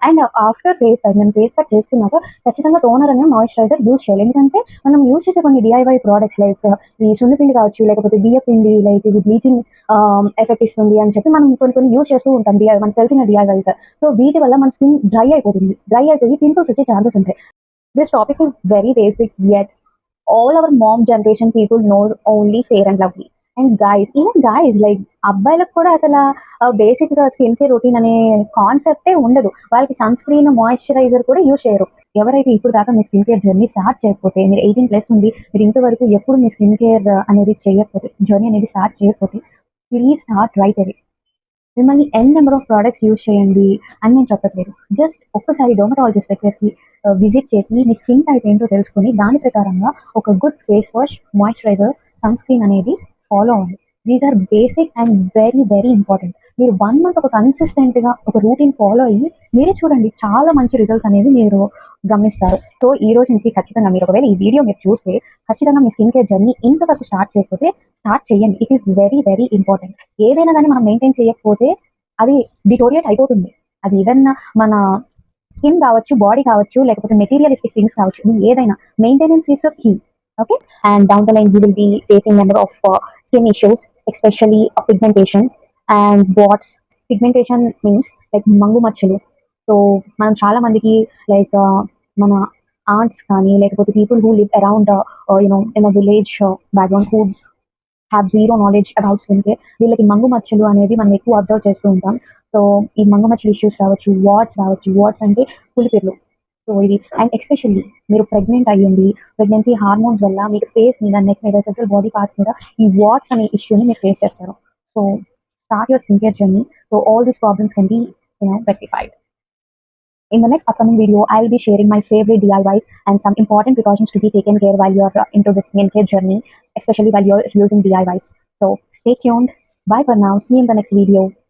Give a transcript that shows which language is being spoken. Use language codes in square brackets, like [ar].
[en] and after face pack, [te] నేను face pack చేసుకున్నాక ఖచ్చితంగా టోనర్ అనే మాయిశ్చరైజర్ యూజ్ చేయాలి. ఎందుకంటే మనం యూజ్ చేసే కొన్ని డిఐవై ప్రోడక్ట్స్ లైక్ ఈ సున్నిపిండి కావచ్చు, లేకపోతే బియ్య పిండి, లైక్ ఇది బ్లీచింగ్ ఎఫెక్ట్ ఇస్తుంది అని చెప్పి మనం కొన్ని యూజ్ చేస్తూ ఉంటాం, మనకు తెలిసిన డిఐవైస్. సో వీటి వల్ల మన స్కిన్ డ్రై అయిపోయి పింపుల్స్ వచ్చే ఛాన్సెస్ ఉంటాయి. [en] This topic is very basic, yet all our mom generation people knows only Fair and Lovely. [te] And even guys like అబ్బాయిలకు కూడా అసలు బేసిక్ స్కిన్ కేర్ రొటీన్ అనే కాన్సెప్టే ఉండదు. వాళ్ళకి సన్ స్క్రీన్, మాయిశ్చరైజర్ కూడా యూజ్ చేయరు. ఎవరైతే ఇప్పుడు దాకా మీ స్కిన్ కేర్ జర్నీ స్టార్ట్ చేయకపోతే, మీరు 18+ ఉంది, మీరు ఇంతవరకు ఎప్పుడు మీ స్కిన్ కేర్ అనేది చేయకపోతే, జర్నీ అనేది స్టార్ట్ చేయకపోతే, [en] Please start right away. [te] మిమ్మల్ని నెంబర్ ఆఫ్ ప్రోడక్ట్స్ యూజ్ చేయండి అని నేను చెప్పట్లేదు. జస్ట్ ఒక్కసారి డర్మటాలజిస్ట్ దగ్గరికి విజిట్ చేసి మీ స్కిన్ టైప్ ఏంటో తెలుసుకొని దాని ప్రకారంగా ఒక good face wash, moisturiser, sun screen అనేది ఫాలో అవ్వండి. [en] These are basic and very very important. [te] మీరు 1 month ఒక కన్సిస్టెంట్గా ఒక రూటీన్ ఫాలో అయ్యి మీరే చూడండి, చాలా మంచి రిజల్ట్స్ అనేది మీరు గమనిస్తారు. సో ఈ రోజు నుంచి ఖచ్చితంగా మీరు ఒకవేళ ఈ వీడియో మీరు చూస్తే ఖచ్చితంగా మీ స్కిన్ కేర్ జర్నీ ఇంతవరకు స్టార్ట్ చేయకపోతే స్టార్ట్ చేయండి. [en] It is very very important. [te] ఏదైనా కానీ మనం మెయింటైన్ చేయకపోతే అది డిటోరియేట్ అయిపోతుంది. అది ఈవెన్ మన స్కిన్ కావచ్చు, బాడీ కావచ్చు, లేకపోతే మెటీరియలిస్టిక్ థింగ్స్ కావచ్చు, ఏదైనా [en] Maintenance is a key. Okay, and down the line you will be facing number of skin issues, especially pigmentation. And what's pigmentation means like [te] మంగు మచ్చలు. [en] so [te] మనం చాలా మందికి [en] like మన aunts [te] కానీ, లేకపోతే [en] people who live around in a village background, who have zero knowledge about skin care, [te] వీళ్ళకి మంగు మచ్చలు అనేది మనం ఎక్కువ అబ్జర్వ్ చేస్తూ ఉంటాం. సో ఈ మంగు మచ్చలు ఇష్యూస్ రావచ్చు, వాట్స్ అంటే పులిపిర్లు. సో ఇది అండ్ ఎస్పెషల్లీ మీరు ప్రెగ్నెంట్ అయ్యింది, ప్రెగ్నెన్సీ హార్మోన్స్ వల్ల మీకు ఫేస్ మీద, నెక్ మీద, సెవరల్ బాడీ పార్ట్స్ మీద ఈ వాట్స్ అనే ఇష్యూని మీరు ఫేస్ చేస్తారు. [en] So start your skin care journey. So all these problems can be rectified. In the next upcoming video, I will be sharing my favorite DIYs and some important precautions to be taken care while you're into the skincare journey, especially while you're using DIYs. So stay tuned. Bye for now. See you in the next video.